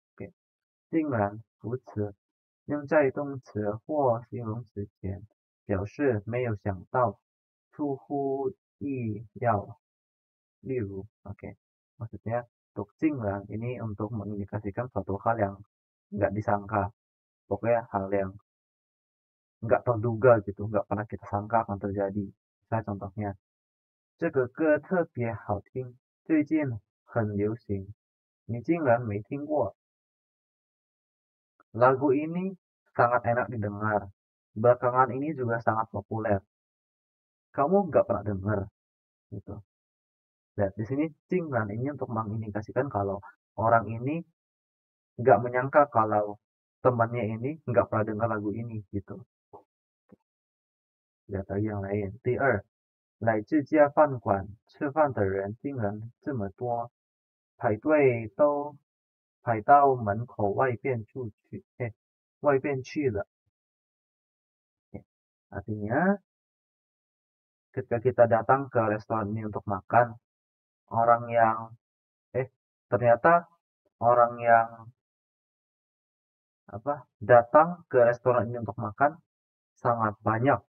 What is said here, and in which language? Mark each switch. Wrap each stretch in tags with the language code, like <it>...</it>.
<zh>Oke, Jingran 如此用在动词或形容词前，表示没有想到，出乎意料。例如，</zh> <id>oke, maksudnya tukcingran ini untuk mengindikasikan suatu hal yang nggak disangka, pokoknya hal yang nggak terduga gitu, nggak pernah kita sangka akan terjadi. Saya contohnya,</id> <zh>这个歌特别好听，最近很流行，你竟然没听过。</zh> <id>Lagu ini sangat enak didengar, belakangan ini juga sangat populer. Kamu nggak pernah dengar, gitu. Dan di sini cingran ini untuk mengindikasikan kalau orang ini nggak menyangka kalau temannya ini nggak pernah dengar lagu ini gitu. Lihat lagi yang lain.</id> <zh>第二，来这家饭馆吃饭的人竟然这么多，排队都排到门口外边外边去了。</zh> <id>Artinya, ketika kita datang ke restoran ini untuk makan, orang yang ternyata orang yang datang ke restoran ini untuk makan sangat banyak.</id>